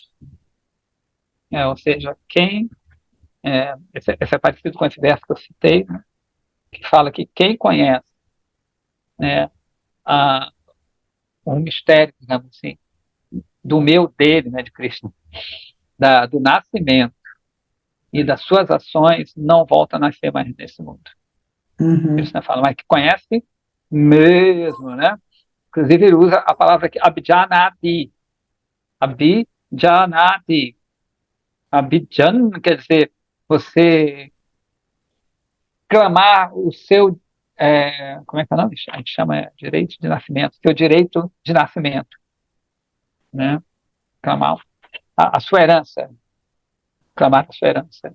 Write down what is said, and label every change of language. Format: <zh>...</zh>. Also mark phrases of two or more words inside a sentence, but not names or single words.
<pt>ou seja, esse é parecido com esse verso que eu citei, né, que fala que quem conhece, né, o mistério, digamos assim, dele, né, de Krishna, do nascimento e das suas ações, não volta a nascer mais nesse mundo. Uhum. Krishna fala, mas que conhece mesmo, né? Inclusive ele usa a palavra aqui, abhijanati. Abhijanati. Abhijan quer dizer você clamar o seu, como é que é o nome? A gente chama direito de nascimento, seu direito de nascimento, né? Clamar a sua herança, clamar a sua herança.</pt>